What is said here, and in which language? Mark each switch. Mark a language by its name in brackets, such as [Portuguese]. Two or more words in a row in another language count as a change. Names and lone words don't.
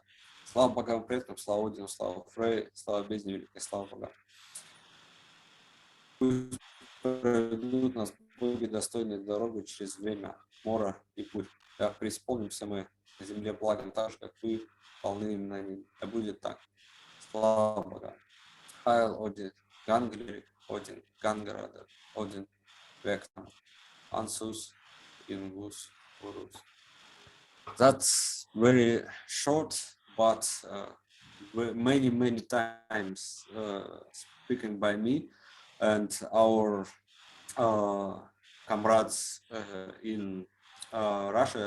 [Russian] Слава богам предкам, слава Одину, слава Фрей, слава бездне великой, слава богам. Пусть проведут нас боги достойной дорогой через время, мора и путь. Да преисполнимся мы на земле благом так же, как вы, полны именами. Да будет так. Слава богам. [German] Heil Odin, Gangleri, Odin, Gangarada, Odin, Vectam, Ansus, Ingus, Urus. [English] That's very short, but many times speaking by me and our comrades in Russia.